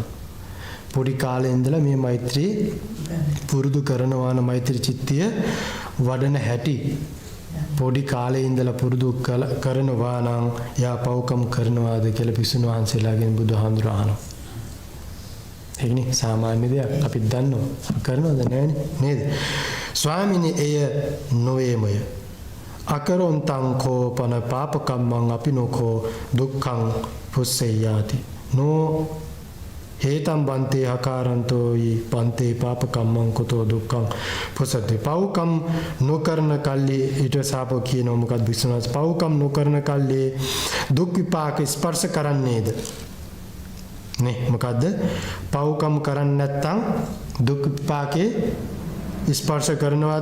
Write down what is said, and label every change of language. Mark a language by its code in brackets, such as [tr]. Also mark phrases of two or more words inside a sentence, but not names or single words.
[si] පොඩි කාලේ ඉඳලා මේ මෛත්‍රී පුරුදු කරනවා නම් මෛත්‍රී චිත්තය වඩන හැටි පොඩි කාලේ ඉඳලා පුරුදු කරනවා නම් යා පව්කම් කරනවාද කියලා භික්ෂුන් වහන්සේලාගෙන් බුදුහාමුදුරුවෝ අහනවා. ඒකනේ සාමාන්‍ය දෙයක් අපි දන්නවා. කරනවද නේද? ස්වාමිනේ එය නොවේමය. [pi] අකරොන්තං කෝපන පාපකම්මං අපිනෝකෝ දුක්ඛං පුස්සෙයාති. නෝ හේතම් බන්තේ ආකාරන්තෝයි පන්තේ පාපකම්මං කුතෝ දුක්ඛං පුසති. [si] පව්කම් නොකරන කල්ලි ඊට සාපෝ කියනවා මොකක්ද විශ්වාස? පව්කම් නොකරන කල්ලි දුක් විපාක ස්පර්ශ කරන්නේද? නේ මොකද්ද? පව්කම් කරන්නේ නැත්නම් දුක් විපාකේ ස්පර්ශ කරනවාද?